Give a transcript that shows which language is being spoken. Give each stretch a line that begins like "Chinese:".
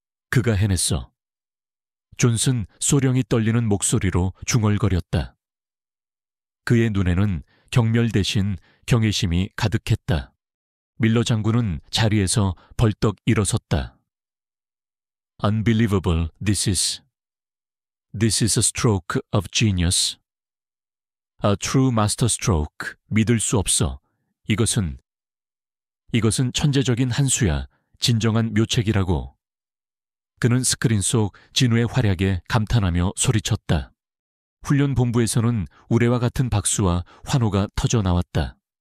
Korean: 그가 해냈어. 존슨 소령이 떨리는 목소리로 중얼거렸다. 그의 눈에는 경멸 대신 경외심이 가득했다. 밀러 장군은 자리에서 벌떡 일어섰다.
English: Unbelievable, this is a stroke of genius. A true master stroke.
Korean: 믿을 수 없어. 이것은 천재적인 한 수야. 진정한 묘책이라고. 그는 스크린 속 진우의 활약에 감탄하며 소리쳤다. 훈련 본부에서는 우레와 같은 박수와 환호가 터져 나왔다.